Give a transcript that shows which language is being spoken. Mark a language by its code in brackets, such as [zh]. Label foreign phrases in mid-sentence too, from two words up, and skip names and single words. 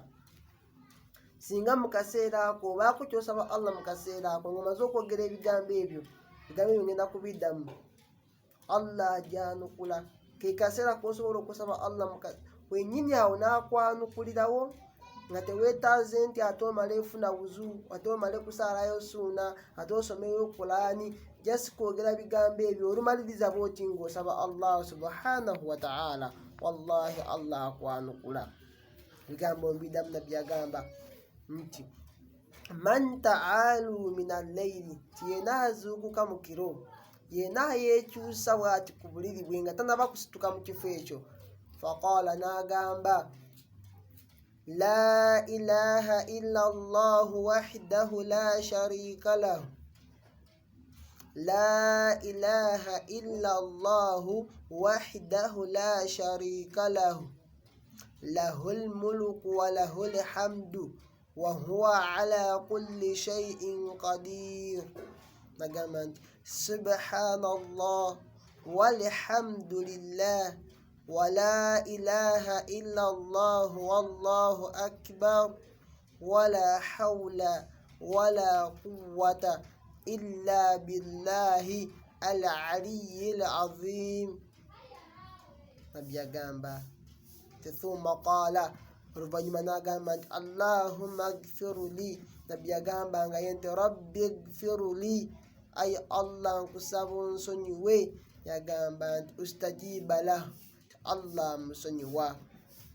[lg] Singa mu kaseera ako obaako ky'osaba Allah mu kaseera ako ng'omaze okwogera ebigambo ebyo, ebigambo ebyo ngenda kubiddamu, Allah ajjanukula. Ke kaseera k'osobola okusaba Allah wennyini awo n'akwanukulirawo nga teweetaaze nti ate omale efuna wuzu, ate omale kusaalayo suuna, ate osomeyo Qur'ani, just kwogera bigambo ebyo olumaliriza bw'oti ng'osaba Allah [ar] سبحانه وتعالى, [lg] wallahi Allah akwanukula. Bigambo mbiddamu nabbi yagamba nti [ar] من تعار من الليل, [lg] ti yena azuukuka mu kiro, yena yeekyusa bw'ati ku buliri bwe nga tanaba kusituka mu kifo ekyo, faqala, n'agamba [ar] لا إله إلا الله وحده لا شريك له، لا إله إلا الله وحده لا شريك له، له الملك وله الحمد وهو على كل شيء قدير. [lg] Nagamba nti [ar] سبحان الله والحمد لله ولا إله إلا الله والله أكبر ولا حول ولا قوة إلا بالله العلي العظيم. [lg] Nabbi yagamba [ar] ثم قال, [lg] oluvannyuma n'agamba nti [ar] اللهم اغفر لي. [lg] Nabbi yagamba nga yente [ar] رب اغفر لي, [lg] ayi Allah nkusaba onsonyiwe. Yagamba nti [ar] استجيب له, [lg] Allah musonyiwa.